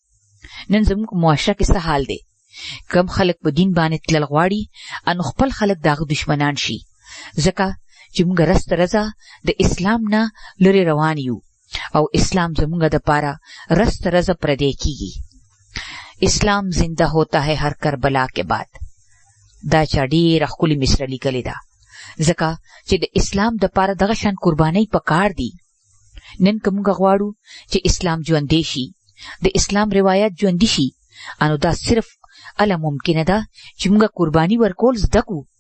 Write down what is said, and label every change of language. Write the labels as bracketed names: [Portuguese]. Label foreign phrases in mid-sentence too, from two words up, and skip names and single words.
[Pashto] نن زموږ معاشره کې څه حال دی؟ کم خلک په دین باندې تلل غواړي انو خپل خلک د هغه دشمنان شي، ځکه چې موږ رسته رضا د اسلام نه لرې روان یو او اسلام زموږ دپاره رسته رضا پردی کیږي. [Urdu] اسلام زنده ہوتا ہے ہر کربلا کے بعد. [Pashto] دا چا ډېره ښکلې مصره لیکلې ده، ځکه چې د اسلام دپاره دغه شان قربانۍ پکار دي. نن که موږ غواړو چې اسلام ژوندی شي، د اسلام روایت ژوندي شي، انو دا صرف اله ممکنه ده چې موږ قرباني ورکول زده کړو.